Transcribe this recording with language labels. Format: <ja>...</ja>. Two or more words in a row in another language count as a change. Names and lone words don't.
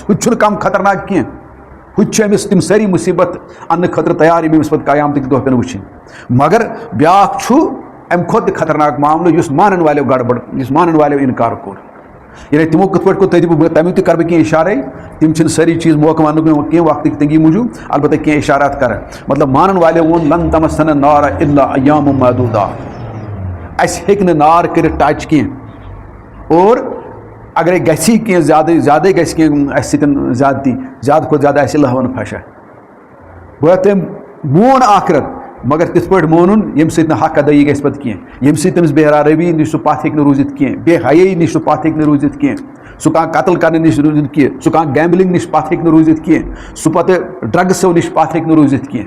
<ks>ہُہ تہِ چھُنہٕ کم خطرناک کینٛہہ، ہُہ تہِ چھُ أمِس تِم سٲری مُصیبت اننہٕ خٲطرٕ تیار یِم أمِس پتہٕ قیامتٕکۍ دۄہ پٮ۪ن وٕچھِنۍ. مگر بیٛاکھ چھُ امہِ کھۄتہٕ تہِ خطرناک معاملہٕ یُس مانن والیو گڑبڑ، یُس مانن والیو انکار کوٚر. یعنی تِمو کِتھ پٲٹھۍ کوٚر تمیُک تہِ کرٕ بہٕ کینٛہہ اِشارے. تِم چھِنہٕ سٲری چیٖز موقعہٕ وننُک کینٛہہ وقتٕکۍ تنگی موٗجوٗب، البتہ کینٛہہ اِشارات کرٕ. مطلب مانن والیو ووٚن</ks> <ar>لن تمسنا النار الا ایام معدوٗدات،</ar> <ks>اسہِ ہیٚکہِ نہٕ نار کٔرِتھ ٹچ کینٛہہ. اور اگرے گژھی کینٛہہ زیادے گژھِ کینٛہہ اسہِ سۭتۍ زیادتی، زیادٕ کھۄتہٕ زیادٕ آسہِ لہوَن پھشا. گویا تٔمۍ مون آخرت مگر تِتھ پٲٹھۍ مونُن ییٚمہِ سۭتۍ نہٕ حق ادٲیی گژھِ پتہٕ کینٛہہ، ییٚمہِ سۭتۍ تٔمِس بے رٲبی نِش سُہ پتھ ہیٚکہِ نہٕ روٗزِتھ کینٛہہ، بے حیٲیی نِش سُہ پتھ ہیٚکہِ نہٕ روٗزِتھ کینٛہہ، سُہ کانٛہہ قتل کرنہٕ نِش روٗزِتھ کینٛہہ، سُہ کانٛہہ گیمبلِنگ نِش پتھ ہیٚکہِ نہٕ روٗزِتھ کینٛہہ، سُہ پتہٕ ڈرگسو نِش پتھ ہیٚکہِ نہٕ روٗزِتھ کینٛہہ.</ks>